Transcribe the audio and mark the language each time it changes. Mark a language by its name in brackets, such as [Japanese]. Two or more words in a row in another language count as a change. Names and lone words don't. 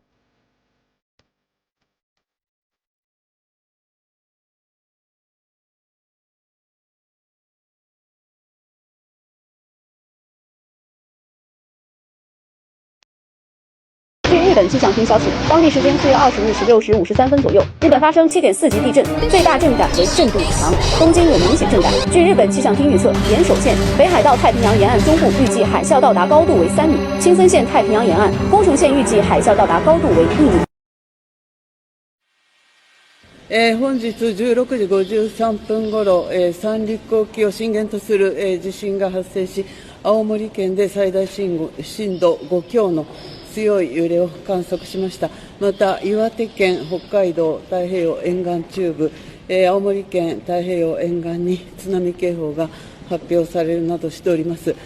[Chinese] 据日本气象厅消息，当地时间4月20日16时53分左右，日本发生7.4级地震，最大震感为震度强，东京有明显震感。据日本气象厅预测，岩手县、北海道太平洋沿岸中部预计海啸到达高度为3米，青森县太平洋沿岸、宫城县预计海啸到达高度为1米。 [Japanese] 本日16時53分ごろ、三陸沖を震源とする、地震が発生し、青森県で最大震度5強の強い揺れを観測しました。また岩手県、北海道太平洋沿岸中部、青森県太平洋沿岸に津波警報が発表されるなどしております。